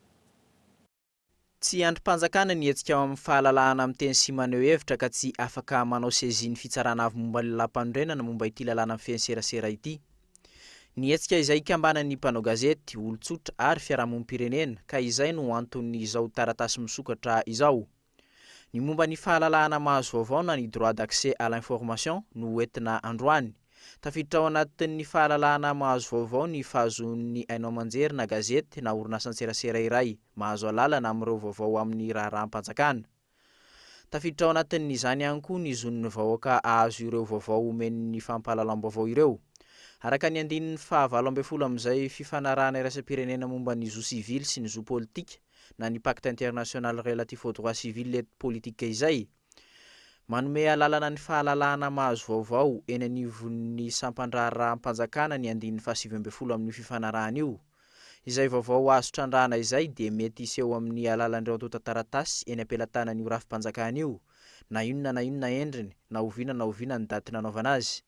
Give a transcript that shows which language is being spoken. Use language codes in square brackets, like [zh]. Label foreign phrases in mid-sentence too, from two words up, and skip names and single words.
[mg] Tsy androm-panjakana ny hetsika amin'ny fahalalahana amin'ny teny sy maneho hevitra ka tsy afaka manao seziny fitsarana avy momba ny lalam-pandrenana momba ity lalàna amin'ny fehen-serasera ity. Ny hetsika izay ikambanan'ny mpanao gazety, olon-tsotra ary fiarahamonim-pirenena ka izay no anton'izao taratasy misokatra izao. Ny momba ny fahalalahana mahazo vaovao na ny [fr] droit d'accès à l'information [mg] no entina androany. Tafiditra ao anatin'ny fahalalahana mahazo vaovao ny fahazon'ny hainao manjery na gazety na orinasa-tserasera iray mahazo alalana amin'ireo vaovao amin'ny raharaham-panjakana. Tafiditra ao anatin'izany ihany koa ny zon'ny vahoaka ahazo ireo vaovao omen'ny fampahalalam-baovao ireo. Araka ny andinin'ny fahavalo ambin'ny folo amin'izay fifanarahana iraisam-pirenena momba ny zo civil sy ny zo politika na ny [fr] pacte international relatif aux droits civils et politiques [mg] izay manome alalana ny fahalalahana mahazo vaovao eny anivon'ny sampandraharaha-mpanjakana ny andinin'ny fahasivy ambin'ny folo amin'ny fifanarahana io. Izay vaovao azo trandrahana izay dia mety iseho amin'ny alalan'ireo antotan-taratasy eny ampelantanan'io rafim-panjakana io, na inona endriny, na oviana ny daty nanaovana azy.